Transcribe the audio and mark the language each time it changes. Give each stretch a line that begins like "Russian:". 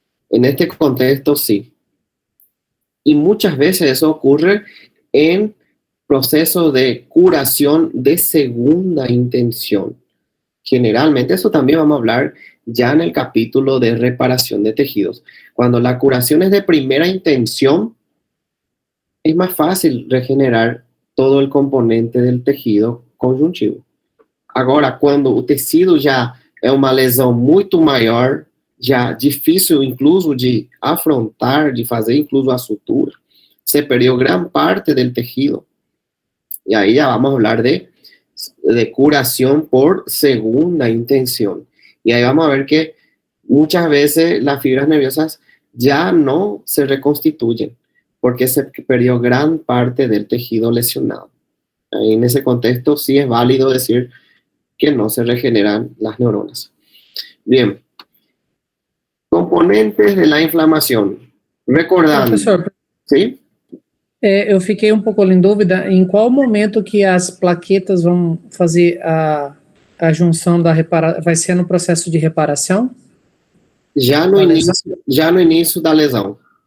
Spanish: En este contexto, sí. Y muchas veces eso ocurre en procesos de curación de segunda intención. Generalmente, eso también vamos a hablar ya en el capítulo de reparación de tejidos. Cuando la curación es de primera intención, es más fácil regenerar todo el componente del tejido conjuntivo.
Portuguese: Agora, quando o tecido já é uma lesão muito maior, já difícil incluso de afrontar, de fazer incluso a sutura, se perdeu
Spanish: gran parte del tejido. Y ahí ya vamos a hablar de curación por segunda intención. Y ahí vamos a ver que muchas veces las fibras nerviosas ya no se reconstituyen porque se perdió gran parte del tejido lesionado. Ahí en ese contexto sí es válido decir que no se regeneran las neuronas. Bien. Componentes de la inflamación. Recordando.
Portuguese: Professor,
Spanish: ¿Sí?
Portuguese: eu fiquei um pouco em dúvida em qual momento que as plaquetas vão fazer a junção da reparação. Vai ser no processo de reparação? Já no início da lesão.